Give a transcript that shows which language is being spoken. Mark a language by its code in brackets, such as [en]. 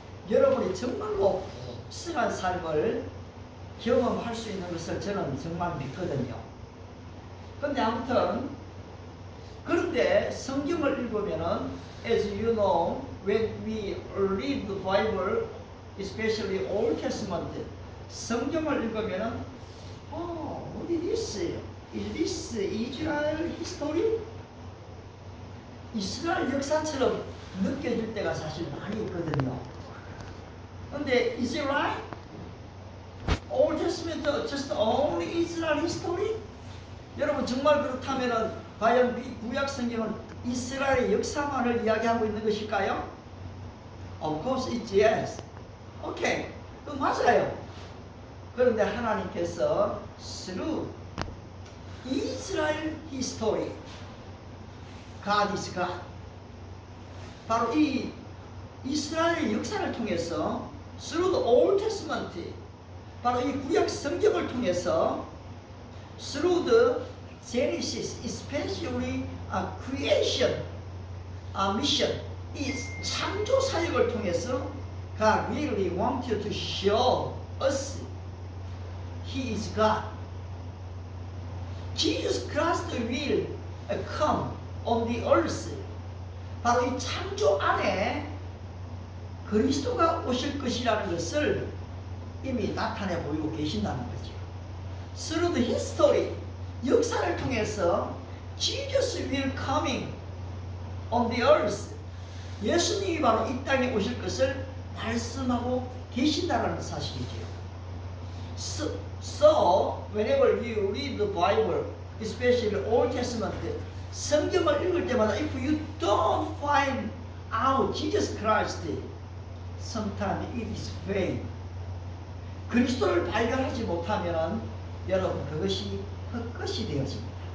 [ko] 여러분이 정말로 풍성한 삶을 경험할 수 있는 것을 저는 정말 믿거든요. 근데 아무튼 그런데 성경을 읽으면은 [en] as you know, when we read the Bible, especially Old Testament, [ko] 성경을 읽으면은 [en] what is this? Is this Israel history? [ko] 이스라엘 역사처럼 느껴질 때가 사실 많이 있거든요. [en] 근데 is it right? Old Testament just only Israel history? [ko] 여러분 정말 그렇다면은 과연 구약 성경은 이스라엘의 역사만을 이야기하고 있는 것일까요? [en] Of course it's yes. [ko] 오케이, 그 맞아요. 그런데 하나님께서 [en] through Israel history, God is God. [ko] 바로 이 이스라엘의 역사를 통해서 [en] through the Old Testament, [ko] 바로 이 구약 성경을 통해서 [en] through the Genesis, especially creation mission, [ko] 이 창조 사역을 통해서 [en] God really wanted to show us He is God. Jesus Christ will come on the earth. [ko] 바로 이 창조 안에 그리스도가 오실 것이라는 것을 이미 나타내 보이고 계신다는 거죠. [en] Through the history, [ko] 역사를 통해서 [en] Jesus will coming on the earth. [ko] 예수님이 바로 이 땅에 오실 것을 말씀하고 계신다는 사실이죠. [en] So, whenever you read the Bible, especially Old Testament, [ko] 성경을 읽을 때마다 [en] if you don't find out Jesus Christ, sometimes it is vain. [ko] 그리스도를 발견하지 못하면 여러분 그것이 헛것이 되어집니다.